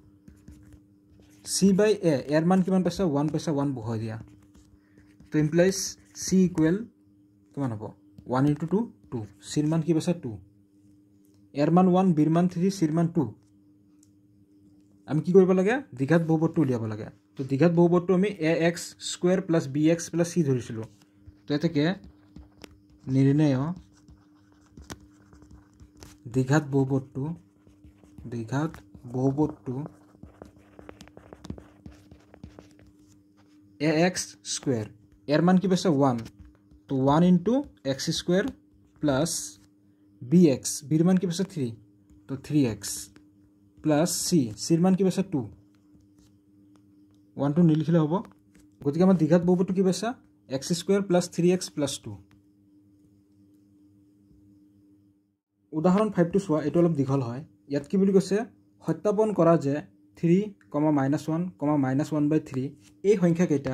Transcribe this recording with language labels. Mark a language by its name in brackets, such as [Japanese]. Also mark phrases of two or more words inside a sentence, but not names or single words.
[Assamese] c/a এর মান কিমান পাইছে 1 পাইছে 1 বহাই দিয়া তো ইমপ্লাইজ c ইকুৱেল কিমান হ'ব 1 * 2 2 c ৰ মান কি পাইছে 2 এর মান 1 b ৰ মান 3 c ৰ মান 2 আমি কি কৰিব লাগে দ্বিঘাত বহুপদটো উলিয়াব লাগে তো দ্বিঘাত বহুপদটো আমি [English] ax square plus bx plus c [Assamese] ধৰিছিলো তো এতেকে নিৰ্ণয় দ্বিঘাত বহুপদটো ax স্কয়ার এর মান কি পাইছে 1 তো 1 * [English] x square plus bx [Assamese] b ৰ মান কি পাইছে 3 তো 3x প্লাস c ৰ মান কি পাইছে 2 1 টো নিলিখিলে হ'ব গতিকে আমাৰ দ্বিঘাত বহুপদটো কি পাইছে [English] x square plus 3x plus 2 [Assamese] উদাহৰণ 5 টো চোৱা এটো অলপ দীঘল হয় ইয়াত কি বুলি কৈছে সত্যাপন কৰা যে 3, -1, -1/3 এই সংখ্যা কেইটা